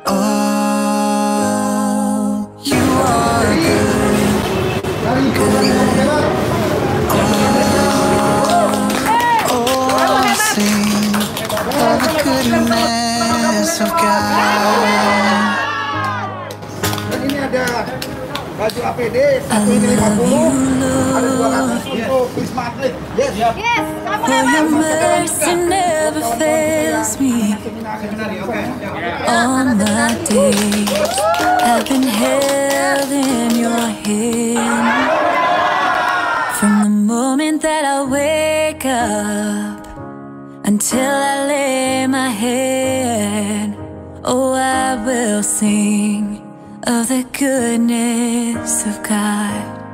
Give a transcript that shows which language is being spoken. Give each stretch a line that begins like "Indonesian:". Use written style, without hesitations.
English: Oh, You are good, good. Oh, I'll sing of the goodness of God.
Indonesian: Dan ini ada baju APD, satu ini 50, ada 200 untuk Wisma Atlet.
English: Yes. For your mercy never fails me. All my days have been held in your hand. From the moment that I wake up until I lay my head, oh, I will sing of the goodness of God.